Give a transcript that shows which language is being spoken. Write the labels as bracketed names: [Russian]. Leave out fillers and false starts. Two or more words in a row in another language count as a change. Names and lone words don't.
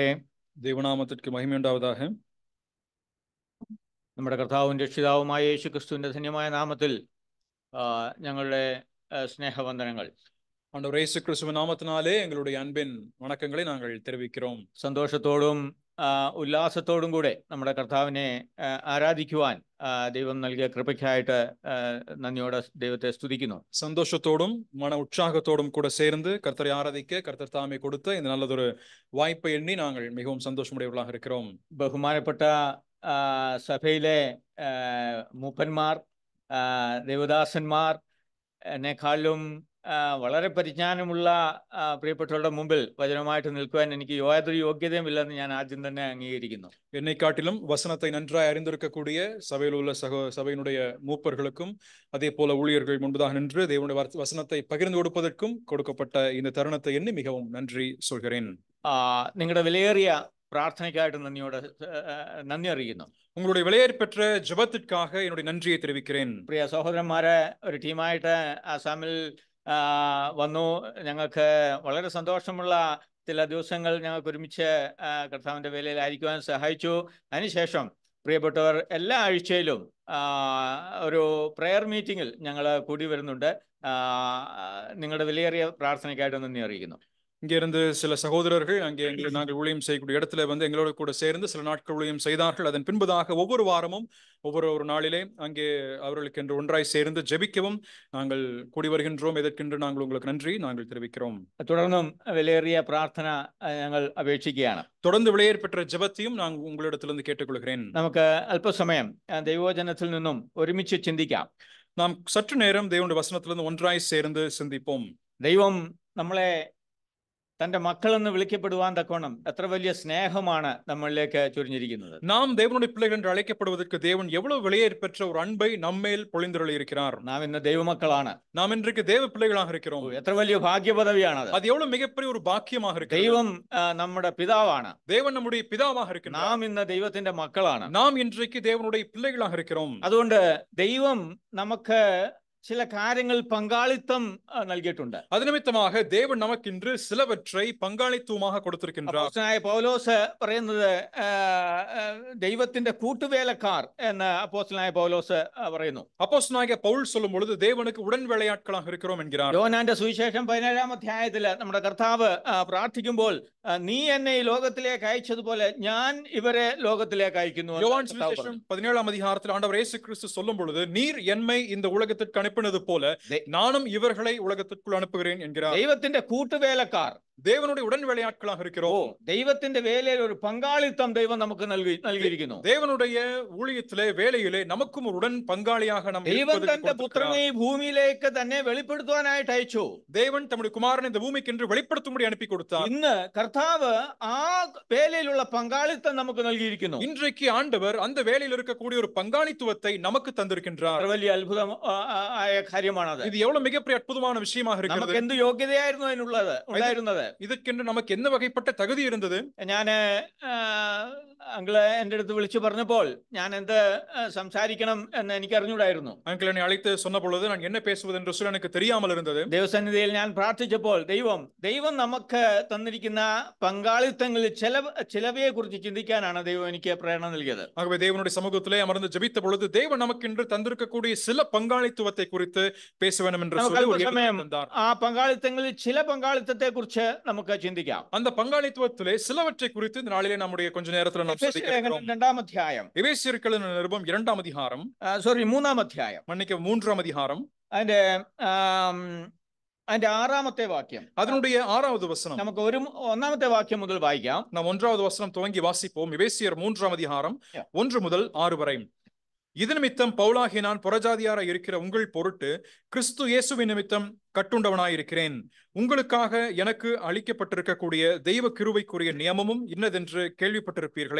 [Malayalam] ദൈവനാമത്തിற்கு മഹിമയുണ്ടാവதாக. നമ്മുടെ കർത്താവും രക്ഷിതാവുമായ യേശു ക്രിസ്തുവിന്റെ ധന്യമായ നാമത്തിൽ ഞങ്ങളുടെ സ്നേഹവന്ദനങ്ങൾ. [Tamil] ஆண்டவர் இயேசு கிறிஸ்துவின் நாமத்தினாலே எங்களுடைய அன்பின் வணக்கங்களை நாங்கள் தெரிவிக்கிறோம். [Malayalam] സന്തോഷത്തോടും ഉല്ലാസത്തോടും കൂടെ നമ്മുടെ കർത്താവിനെ ആരാധിക്കുവാൻ ദൈവം നൽകിയ കൃപയ്ക്കായിട്ട് നന്ദിയോടെ ദൈവത്തെ സ്തുതിക്കുന്നു. [Tamil] சந்தோஷத்தோடும் மன உற்சாகத்தோடும் கூட சேர்ந்து கர்த்தரை ஆராதிக்க கர்த்தர் தாமே கொடுத்த இந்த நல்லதொரு வாய்ப்பை எண்ணி நாங்கள் மிகவும் சந்தோஷமுடையவர்களாக இருக்கிறோம். [Malayalam] ബഹുമാനപ്പെട്ട സഭയിലെ മൂപ്പന്മാർ, ദേവദാസന്മാർ, എന്നെക്കാളും വളരെ പരിജ്ഞാനമുള്ള പ്രിയപ്പെട്ടവരുടെ മുമ്പിൽ വചനമായിട്ട് നിൽക്കുവാൻ എനിക്ക് യാതൊരു യോഗ്യതയുമില്ലെന്ന് ഞാൻ ആദ്യം തന്നെ അംഗീകരിക്കുന്നു. [Tamil] என்னை காட்டிலும் வசனத்தை நன்றாய் அறிந்திருக்கக்கூடிய சபையில் உள்ள சபையினுடைய மூப்பர்களுக்கும் அதே போல ஊழியர்கள் முன்பதாக நின்று தேவனுடைய வசனத்தை பகிர்ந்து கொடுப்பதற்கும் கொடுக்கப்பட்ட இந்த தருணத்தை எண்ணி மிகவும் நன்றி சொல்கிறேன். [Malayalam] നിങ്ങളുടെ വിലയേറിയ പ്രാർത്ഥനയ്ക്കായിട്ട് നന്ദി അറിയിക്കുന്നു. [Tamil] உங்களுடைய விலையேற் பெற்ற ஜெபத்திற்காக என்னுடைய நன்றியை தெரிவிக்கிறேன். [Malayalam] പ്രിയ സഹോദരന്മാരെ, ഒരു ടീമായിട്ട് ആസാമിൽ വന്നു. ഞങ്ങൾക്ക് വളരെ സന്തോഷമുള്ള ചില ദിവസങ്ങൾ ഞങ്ങൾക്ക് ഒരുമിച്ച് കർത്താവിൻ്റെ വേലയിലായിരിക്കുവാൻ സഹായിച്ചു. അതിനുശേഷം പ്രിയപ്പെട്ടവർ എല്ലാ ആഴ്ചയിലും ഒരു [English] prayer meeting [Malayalam] ഞങ്ങൾ കൂടി വരുന്നുണ്ട്. നിങ്ങളുടെ വിലയേറിയ പ്രാർത്ഥനയ്ക്കായിട്ട് നന്ദി അറിയിക്കുന്നു. [Tamil] இங்கே இருந்து சில சகோதரர்கள் அங்கே நாங்கள் ஊழியம் செய்யக்கூடிய இடத்துல வந்து எங்களோட கூட சேர்ந்து சில நாட்கள் ஊழியம் செய்தார்கள். அதன் பின்பதாக ஒவ்வொரு வாரமும் ஒவ்வொரு நாளிலே அங்கே அவர்களுக்கு என்று ஒன்றாய் சேர்ந்து ஜெபிக்கவும் நாங்கள் கூடி வருகின்றோம். இதற்கென்று நாங்கள் உங்களுக்கு நன்றி நாங்கள் தெரிவிக்கிறோம். [Malayalam] തുടർന്നും വിലയേറിയ പ്രാർത്ഥന ഞങ്ങൾ അപേക്ഷിക്കുകയാണ്. [Tamil] தொடர்ந்து விலையேற் பெற்ற ஜெபத்தையும் நான் உங்களிடத்திலிருந்து கேட்டுக்கொள்கிறேன். [Malayalam] നമുക്ക് അല്പസമയം ദൈവവചനത്തിൽ നിന്നും ഒരുമിച്ച് ചിന്തിക്കാം. [Tamil] நாம் சற்று நேரம் தேவனுடைய வசனத்திலிருந்து ஒன்றாய் சேர்ந்து சிந்திப்போம். [Malayalam] ദൈവം നമ്മളെ തന്റെ മക്കളെന്ന് വിളിക്കപ്പെടുവാൻ തക്കോണം എത്ര വലിയ സ്നേഹമാണ് നമ്മളിലേക്ക് ചൊരിഞ്ഞിരിക്കുന്നത്. [Tamil] நாம் தேவனுடைய பிள்ளைகள் என்று அழைக்கப்படுவதற்கு தேவன் எவ்வளவு விலையேற் பெற்ற ஒரு அன்பை நம்மேல் பொழிந்தருளி இருக்கிறார். [Malayalam] നാം ഇന്ന് ദൈവമക്കളാണ്. [Tamil] நாம் இன்றைக்கு தேவ பிள்ளைகளாக இருக்கிறோம். [Malayalam] എത്ര വലിയ ഭാഗ്യപദവിയാണത്. [Tamil] அது எவ்வளவு மிகப்பெரிய ஒரு பாக்கியமாக இருக்கிறது. [Malayalam] ദൈവം നമ്മുടെ പിതാവാണ്. [Tamil] தேவன் நம்முடைய பிதாவாக இருக்கிறார். [Malayalam] നാം ഇന്ന് ദൈവത്തിന്റെ മക്കളാണ്. [Tamil] நாம் இன்றைக்கு தேவனுடைய பிள்ளைகளாக இருக்கிறோம். [Malayalam] അതുകൊണ്ട് ദൈവം നമുക്ക് ചില കാര്യങ്ങൾ പങ്കാളിത്തം നൽകിയിട്ടുണ്ട്. [Tamil] அது நிமித்தமாக தேவன் நமக்கு இன்று சிலவற்றை பங்காளித்துவமாக கொடுத்திருக்கின்றார். [Malayalam] അപ്പോസ്തലനായ പൗലോസ് പറയുന്നത് ദൈവത്തിന്റെ കൂട്ടുവേലക്കാർ എന്ന് അപ്പോസ്തലനായ പൗലോസ് പറയുന്നു. [Tamil] அப்போஸ்தலனாகிய பவுல் சொல்லும் பொழுது தேவனுக்கு உடன் வேலையாட்களாக இருக்கிறோம் என்கிறார். [Malayalam] യോഹന്നാന്റെ സുവിശേഷം 17-ാം അധ്യായത്തിൽ നമ്മുടെ കർത്താവ് പ്രാർത്ഥിക്കുമ്പോൾ നീ എന്നെ ഈ ലോകത്തിലേക്ക് അയച്ചതുപോലെ ഞാൻ ഇവരെ ലോകത്തിലേക്ക് അയക്കുന്നു. [Tamil] யோவான் சுவிசேஷம் 17-ஆம் அதிகாரத்தில் ஆண்டவர் இயேசு கிறிஸ்து சொல்லும் பொழுது நீர் என்னை இந்த உலகத்திற்கு அனுப்பினது போல நானும் இவர்களை உலகத்திற்குள் அனுப்புகிறேன் என்கிறார். [Malayalam] ദൈവത്തിന്റെ കൂട്ടുവേലക്കാർ, [Tamil] தேவனுடைய உடன் வேலையாட்களாக இருக்கிறோம். [Malayalam] ദൈവത്തിന്റെ വേലയിൽ ഒരു പങ്കാളിത്തം ദൈവം നമുക്ക് നൽകിയിരിക്കുന്നു. [Tamil] தேவனுடைய ஊழியத்திலே வேலையிலே நமக்கும் ஒரு உடன் பங்காளியாக நாம் [Malayalam] ദൈവം തന്റെ പുത്രനെ ഭൂമിയിലേക്ക് തന്നെ വെളിപ്പെടുത്തുവാനായിട്ട് അയച്ചു. [Tamil] தேவன் தம்முடைய குமாரனை இந்த பூமிக்கு என்று வெளிப்படுத்தும்படி அனுப்பி கொடுத்தார். [Malayalam] ഇന്ന് കർത്താവ് ആ വേലയിലുള്ള പങ്കാളിത്തം നമുക്ക് നൽകിയിരിക്കുന്നു. [Tamil] இன்றைக்கு ஆண்டவர் அந்த வேலையில் இருக்கக்கூடிய ஒரு பங்காளித்துவத்தை நமக்கு தந்திருக்கின்றார். [Malayalam] വലിയ അത്ഭുതമായ കാര്യമാണത്. [Tamil] இது எவ்வளவு மிகப்பெரிய அற்புதமான விஷயமாக இருக்கிறது. [Malayalam] നമുക്ക് എന്ത് യോഗ്യതയായിരുന്നു ഉണ്ടായിരുന്നത്? [Tamil] இதற்கென்று நமக்கு என்ன வகைப்பட்ட தகுதி இருந்தது? [Malayalam] ഞാന് അങ്കിള് എന്റെ അടുത്ത് വിളിച്ചു പറഞ്ഞപ്പോൾ ഞാൻ എന്ത് സംസാരിക്കണം എന്ന് എനിക്ക് അറിഞ്ഞൂടായിരുന്നു. [Tamil] அங்கிள் என்னை அழைத்து சொன்ன பொழுது நான் என்ன பேசுவது என்று சொல்ல எனக்கு தெரியாமல் இருந்தது. [Malayalam] ദൈവസന്നിധിയിൽ ഞാൻ പ്രാർത്ഥിച്ചപ്പോൾ ദൈവം നമുക്ക് തന്നിരിക്കുന്ന പങ്കാളിത്തങ്ങളിൽ ചിലവയെ കുറിച്ച് ചിന്തിക്കാനാണ് ദൈവം എനിക്ക് പ്രേരണ നൽകിയത്. [Tamil] ஆகவே தேவனுடைய சமூகத்திலே அமர்ந்து ஜெபித்த பொழுது தேவன் நமக்கு இன்று தந்திருக்கக்கூடிய சில பங்காளித்துவத்தை குறித்து பேச வேண்டும் என்று சொல்லி [Malayalam] ആ പങ്കാളിത്തങ്ങളിൽ ചില പങ്കാളിത്തത്തെ കുറിച്ച് നമുക്ക് ചിന്തിക്കാം. [Tamil] அந்த பங்காளித்துவத்திலே சிலவற்றை குறித்து இந்த நாளிலே நம்முடைய கொஞ்ச நேரத்துல நாம் சிந்திக்கிறோம். [Malayalam] 2-ാം അധ്യായം, [Tamil] எபேசியர்களின் நிருபம் 2-ஆம் அதிகாரம், [Malayalam] 3-ാം അധ്യായം, [Tamil] மன்னிக்க 3-ஆம் அதிகாரம், [Malayalam] അതിന്റെ 6-ാമത്തെ വാക്യം, [Tamil] அதனுடைய 6வது வசனம். [Malayalam] നമുക്ക് 1-ാമത്തെ വാക്യം മുതൽ വായിക്കാം. [Tamil] நாம் 1வது வசனம் துவங்கி வாசிப்போம். எபேசியர் 3-ஆம் அதிகாரம் 1 முதல் 6 வரை. இது நிமித்தம் பவுலாகி நான் புறஜாதியாராய் இருக்கிற உங்கள் பொருட்டு கிறிஸ்து இயேசுவின் நிமித்தம் கட்டுண்டவனாயிருக்கிறேன். உங்களுக்காக எனக்கு அளிக்கப்பட்டிருக்கக்கூடிய தெய்வ கிருபைக்குரிய நியமமும் இன்னதென்று கேள்விப்பட்டிருப்பீர்களே.